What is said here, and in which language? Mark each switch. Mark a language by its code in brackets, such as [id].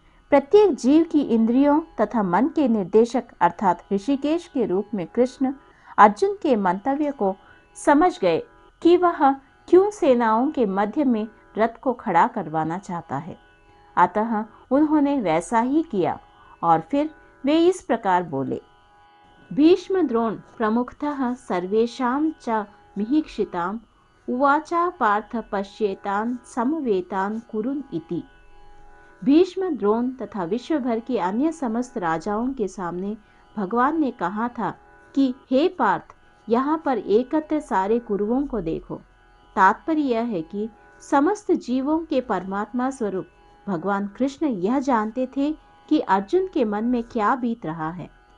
[hi] प्रत्येक जीव की इंद्रियों तथा मन के निर्देशक अर्थात ऋषिकेश के रूप में कृष्ण अर्जुन के मंतव्य को समझ गए कि वह क्यों सेनाओं के मध्य में रथ को खड़ा करवाना चाहता है। अतः उन्होंने वैसा ही किया और फिर वे इस प्रकार बोले। [sa] भीष्म द्रोण प्रमुखतः सर्वेषां च मिहीक्षिताम् उवाचा पार्थ पश्येतान् समवेतान् कुरुन् इति। [hi] भीष्म, द्रोण तथा विश्व भर के अन्य समस्त राजाओं के सामने भगवान ने कहा था कि हे पार्थ, यहाँ पर एकत्र सारे कुरुओं को देखो। तात्पर्य यह है कि समस्त जीवों के परमात्मा स्वरूप भगवान कृष्ण यह जानते थे कि अर्जुन के मन में क्या बीत रहा है।